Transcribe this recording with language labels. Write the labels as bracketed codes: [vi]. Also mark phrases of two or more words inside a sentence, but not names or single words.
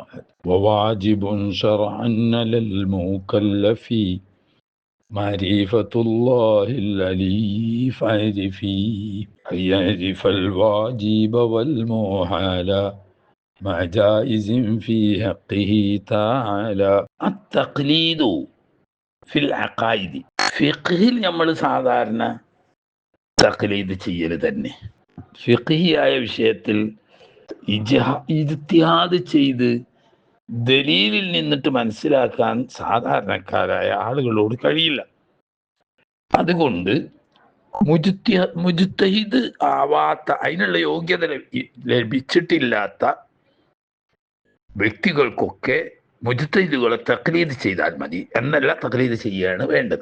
[ar] وواجب شرعا للمكلف معرفة الله العلي فاعرفي أن يعرف الواجب والمحال مع جائز في حقه تعالى. التقليد في العقائد. [ml] ഫിഖ്ഹിൽ നമ്മൾ സാധാരണ തഖ്ലീദ് ചെയ്യൽ തന്നെ. ഫിഖ്ഹിയായ വിഷയത്തിൽ ഇജ്തിഹാദ് ചെയ്ത് ദലീലിൽ നിന്നിട്ട് മനസ്സിലാക്കാൻ സാധാരണക്കാരായ ആളുകളോട് കഴിയില്ല. അതുകൊണ്ട് മുജ്തഹിദ് ആവാത്ത, അതിനുള്ള യോഗ്യത ലഭിച്ചിട്ടില്ലാത്ത വ്യക്തികൾക്കൊക്കെ മുജ്തഹിദുകളെ തഖ്ലീദ് ചെയ്താൽ മതി എന്നല്ല, തഖ്ലീദ് ചെയ്യുകയാണ് വേണ്ടത്.